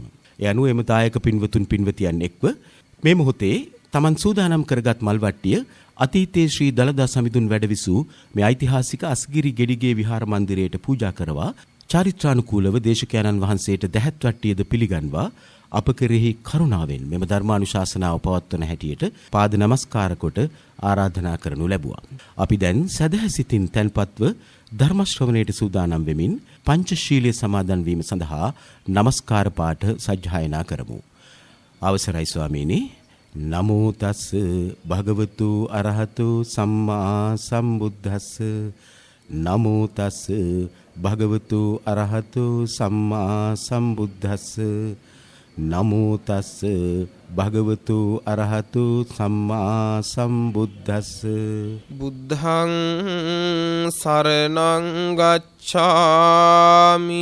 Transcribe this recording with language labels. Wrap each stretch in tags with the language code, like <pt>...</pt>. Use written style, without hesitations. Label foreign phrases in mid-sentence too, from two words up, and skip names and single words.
<si>ඒ අනුව එම දායක පින්වතුන් පින්වතියන් එක්ව මේ මොහොතේ තමන් සූදානම් කරගත් මල්වට්ටිය අතීතයේ ශ්‍රී දළදා සමිඳුන් වැඩවිසූ මේ ඓතිහාසික අස්ගිරි ගෙඩිගේ විහාර මන්දිරයට පූජා කරවා චාරිත්‍රානුකූලව දේශකයන්න් වහන්සේට දැහැත් වට්ටියද පිළිගන්වා අප කෙරෙහි කරුණාවෙන් මෙම ධර්මානුශාසනාව පවත්වන හැටියට පාද නමස්කාර කොට ආරාධනා කරනු ලැබුවා. අපි දැන් සදහසිතින් තැන්පත්ව ධර්ම ශ්‍රවණයට සූදානම් වෙමින් පංචශීලයේ සමාදන් වීම සඳහා නමස්කාර පාඨ සජ්ජායනා කරමු. අවසරයි ස්වාමීනි.</si> <pi>නමෝ තස් භගවතු අරහතු සම්මා සම්බුද්දස්ස. නමෝ තස් භගවතු අරහතු සම්මා සම්බුද්දස්ස. නමෝ තස් භගවතු අරහතු සම්මා සම්බුද්දස්ස. බුද්ධං සරණං ගච්ඡාමි.</pi>